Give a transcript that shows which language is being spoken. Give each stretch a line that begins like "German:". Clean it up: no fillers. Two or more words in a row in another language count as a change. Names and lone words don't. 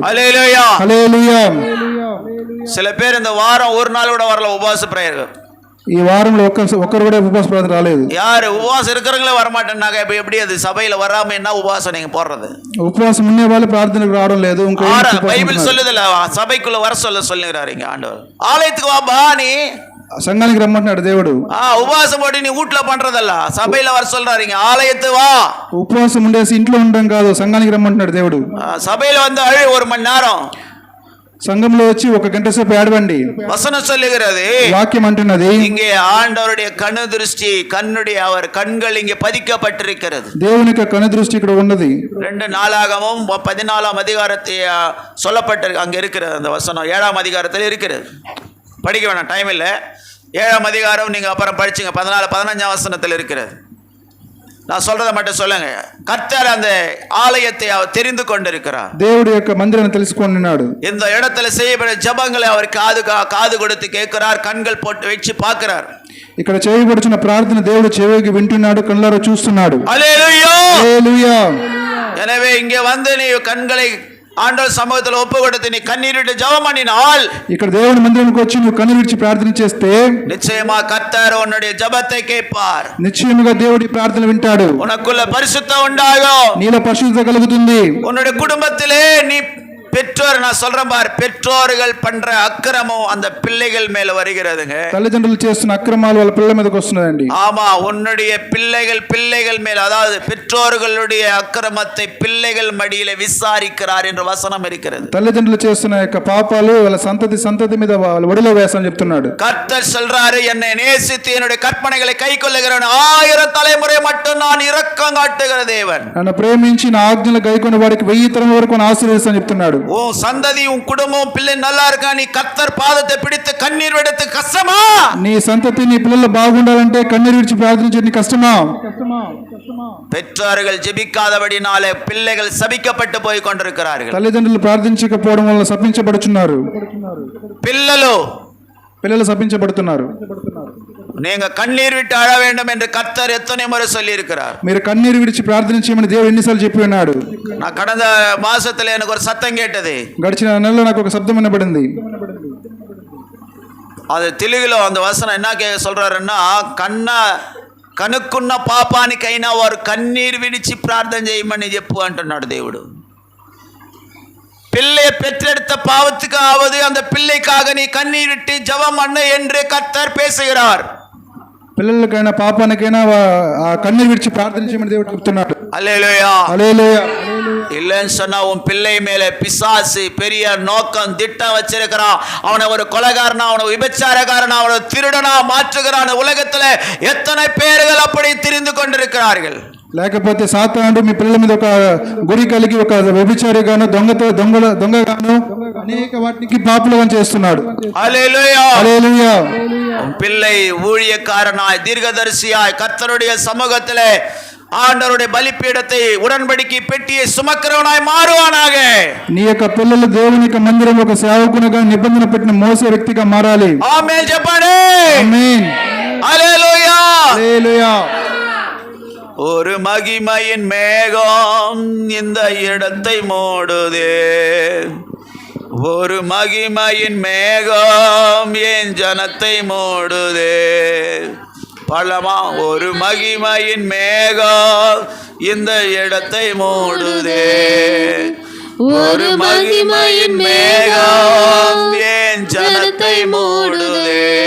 Telugu: హల్లెలూయా. హల్లెలూయా.
Tamil: சில பேர் இந்த வாரம் ஒரு நாள் கூட வரல உபவாச பிரேயர்.
Telugu: ఈ వారంలో ఒక్కరు కూడా ఉపవాస ప్రార్థన రాలేదు.
Tamil: யாரு உபவாசம் இருக்கிறவங்களே வரமாட்டேன்னாங்க. இப்போ எப்படி அது சபையில வராம என்ன உபவாசம் நீங்க போடுறது?
Telugu: ఉపవాసం ఉండే వాళ్ళు ప్రార్థనకు రావడం లేదు.
Tamil: బైబిల్ சொல்லுதுல சபைக்குள்ள வர சொல்லுகிறாரு இங்க ஆண்டவர். ஆலயத்துக்கு வா நீ,
Telugu: సంఘానికి రమ్మంటున్నాడు దేవుడు.
Tamil: உபவாசம் போட்டு நீ வீட்டுல பண்றதல்ல, சபையில வர சொல்றாரு இங்க. ஆலயத்து வா.
Telugu: ఉపవాసం ఉండేసి ఇంట్లో ఉండడం కాదు, సంఘానికి రమ్మంటున్నాడు దేవుడు.
Tamil: சபையில வந்து அழு 1 மணி நேரம்,
Telugu: సంఘంలో వచ్చి 1 గంట సేపు ఏడవండి.
Tamil: வசனம் சொல்லுகிறது,
Telugu: వాక్యం అంటున్నది,
Tamil: இங்கே ஆண்டவருடைய கண்ணு திருஷ்டி, கண்ணுடைய அவர் கண்கள் இங்கே பதிக்கப்பட்டிருக்கிறது.
Telugu: దేవుని యొక్క కను దృష్టి ఇక్కడ ఉన్నది.
Tamil: 2 நாளாகமும் 14ஆம் அதிகாரத்தை சொல்லப்பட்டிருக்கு. அங்க இருக்கிறது அந்த வசனம் 7ஆம் அதிகாரத்தில் இருக்கிறது. படிக்க வேணாம், டைம் இல்லை. 7ஆம் அதிகாரம் நீங்க அப்புறம் படிச்சுங்க. 14 15ஆம் வசனத்தில் இருக்கிறது. நான் சொல்றதை மட்டும் சொல்லுங்க. கர்த்தர் அந்த ஆலயத்தை அவர் தெரிந்து கொண்டிருக்கிறார்.
Telugu: దేవుడి యొక్క మందిరాన్ని తెలుసుకొన్నాడు.
Tamil: இந்த இடத்துல செய்யப்பட்ட ஜெபங்களை அவர் காது கொடுத்து கேட்கிறார், கண்கள் போட்டு வச்சு பார்க்கிறார்.
Telugu: ఇక్కడ చేయబడుచున్న ప్రార్థన దేవుడు చెవికి వింటున్నాడు, కళ్ళారా చూస్తున్నాడు. హల్లెలూయా. హల్లెలూయా.
Tamil: எனவே இங்கே வந்து நீ கண்களை ஆண்டவர் சமூகத்தில் ஒப்பு கொடுத்து நீ கண்ணீர் விட்டு ஜெபம் பண்ணினால்
Telugu: ఇక్కడ దేవుని మందిరానికి వచ్చి నువ్వు కన్నీరు విడిచి ప్రార్థన చేస్తే
Tamil: நிச்சயமா கர்த்தர் உன்னுடைய ஜெபத்தை கேட்பார்.
Telugu: నిశ్చయముగా దేవుడి ప్రార్థన వింటాడు.
Tamil: உனக்குள்ள பரிசுத்தம் உண்டாகும்.
Telugu: నీలో పరిశుద్ధత కలుగుతుంది.
Tamil: உன்னுடைய குடும்பத்திலே நீ பெற்றோர், நான் சொல்றேன் பார், பெற்றோர்கள் பண்ற அக்கிரமம் அந்த பிள்ளைகள் மேல வருகிறதுங்க.
Telugu: తల్లిదండ్రులు చేస్తున్న అక్రమాలు వాళ్ళ పిల్లల మీదకి వస్తున్నాయండి.
Tamil: ஆமா, உன்னுடைய பிள்ளைகள் மேல, அதாவது பெற்றோர்களுடைய அக்கிரமத்தை பிள்ளைகள் மடியில விசாரிக்கிறார் என்ற வசனம் இருக்கிறது.
Telugu: తల్లిదండ్రులు చేస్తున్న యొక్క పాపాలు వాళ్ళ సంతతి మీద వాళ్ళ ఒడిలో వేసని చెప్తున్నాడు.
Tamil: கர்த்தர் சொல்றாரு, என்னை நேசித்து என்னுடைய கற்பனைகளை கைக்கொள்ளுகிறவன் 1000 தலைமுறை மட்டும் நான் இரக்கம் காட்டுகிற தேவன்.
Telugu: నన్ను ప్రేమించి నా ఆజ్ఞలు గైకొన్న వాడికి 1000 తరం వరకు ఆశీర్వదిస్తానని చెప్తున్నాడు.
Tamil: உன் சந்ததி, உன் குடும்பம், பிள்ளை நல்லா இருக்கா, நீ கர்த்தர் பாதத்தை பிடித்து கண்ணீர் விடுத்து கஷ்டமா?
Telugu: నీ సంతతి నీ పిల్లలు బాగుండాలంటే కన్నీరు విడిచి ప్రార్థించడం కష్టమా?
Tamil: பெற்றோர்கள் ஜெபிக்காதபடினாலே பிள்ளைகள் சபிக்கப்பட்டு போய் கொண்டிருக்கிறார்கள்.
Telugu: తల్లిదండ్రులు ప్రార్థించకపోవడం వల్ల శపించబడుచున్నారు. పిల్లలు శపించబడుతున్నారు.
Tamil: நீங்க கண்ணீர் விட்டு அழ வேண்டும் என்று கர்த்தர் எத்தனை முறை சொல்லி இருக்கிறார்.
Telugu: మీరు కన్నీరు విడిచి ప్రార్థించమని దేవుడు ఎన్నిసార్లు చెప్పి ఉన్నాడు.
Tamil: நான் கடந்த மாசத்துல எனக்கு ஒரு சத்தம் கேட்டது.
Telugu: గడిచిన నెలలో నాకు ఒక శబ్దం వినబడింది.
Tamil: அது తెలుగులో அந்த వచనం என்ன சொல்றாருன்னா,
Telugu: కనుక్కున్న పాపానికైనా వారు కన్నీరు విడిచి ప్రార్థన చేయమని చెప్పు అంటున్నాడు దేవుడు.
Tamil: பிள்ளை பெற்றெடுத்த பாவத்துக்காவது அந்த பிள்ளைக்காக நீ கண்ணீர் விட்டு ஜெபம் பண்ணு என்று கர்த்தர் பேசுகிறார்.
Telugu: పిల్లలకైనా పాపానికైనా కన్నీరు విడిచి ప్రార్థించమని దేవుడు చెప్తున్నాడు. హల్లెలూయా, హల్లెలూయా.
Tamil: இல்லைன்னு சொன்னா உன் பிள்ளை மேல பிசாசு பெரிய நோக்கம் திட்டம் வச்சிருக்கிறான். அவனை ஒரு கொலைகாரனா, அவனை விபச்சாரக்காரனா, அவனை திருடனா மாற்றுகிறான். உலகத்துல எத்தனை பேர்கள் அப்படி திரிந்து கொண்டிருக்கிறார்கள்.
Telugu: లేకపోతే సాతానుడు మీ పిల్లల మీద ఒక గురి కలిగి ఒక వ్యభిచారిగాను దొంగగాను అనేక వాటికి పాపులుగా చేస్తున్నాడు. హల్లెలూయా, హల్లెలూయా.
Tamil: பிள்ளை ஊழியக்காரனாய் தீர்க்கதரிசியாய் கர்த்தருடைய சமூகத்திலே ஆண்டவருடைய பலிபீடத்தை உடன்படிக்கை பெட்டியை சுமக்கிறவனாய் மாறுவானாக.
Telugu: నీ యొక్క పిల్లలు దేవుని యొక్క మందిరంలో ఒక సేవకునిగా నిబంధన పెట్టిన మోసే వ్యక్తిగా మారాలి. ఆమేన్ చెప్పండి. ఆమేన్. హల్లెలూయా, హల్లెలూయా.
Tamil: ஒரு மகிமையின் மேகம் இந்த இடத்தை மூடுதே, ஒரு மகிமையின் மேகம் என் ஜனத்தை மூடுதே. பழமா, ஒரு மகிமையின் மேகம் இந்த இடத்தை மூடுதே, ஒரு மகிமையின் மேகம் என் ஜனத்தை மூடுதே.